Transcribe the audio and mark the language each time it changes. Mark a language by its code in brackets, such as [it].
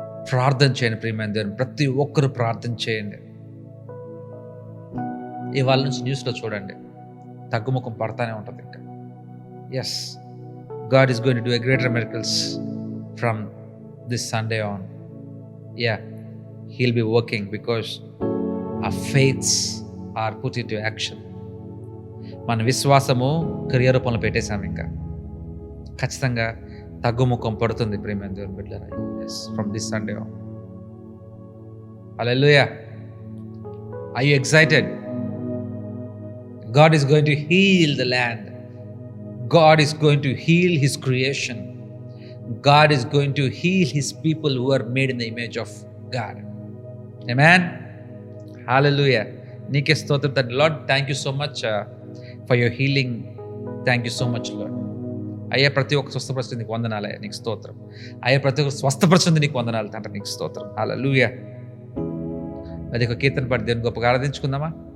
[te] ప్రార్థన చేయండి ప్రియమైన దేవుని, ప్రతి ఒక్కరు ప్రార్థన చేయండి. ఇవాళ నుంచి న్యూస్లో చూడండి, తగ్గుముఖం పడతానే ఉంటుంది ఇంకా. [en] Yes, God is going to do a greater miracles from this Sunday on. Yeah, he'll be working because our faiths are put into action. [te] మన విశ్వాసము క్రియ రూపంలో పెట్టేశాము. ఇంకా ఖచ్చితంగా తగ్గుముఖం పడుతుంది ప్రియమైన దేవుని బిడ్డలారా. [en] yes, from this Sunday on. Hallelujah. Are you excited? God is going to heal the land. God is going to heal his creation. God is going to heal his people who are made in the image of God. Amen. Hallelujah. [te] నీకే స్తోత్రం తండ్రి. [en] Lord, thank you so much for your healing. Thank you so much, Lord. [te] అయ్యా ప్రతి ఒక్క స్వస్థపరిచింది నీకు వందనాలు. అయ్యా నీకు స్తోత్రం. అయ్యా ప్రతి ఒక్క స్వస్థపరిచింది నీకు వందనాలు తండ్రి, నీకు స్తోత్రం. హల్లెలూయా. అది ఒక కీర్తన పాడి దేవుని గొప్పగా ఆరాధించుకుందామా?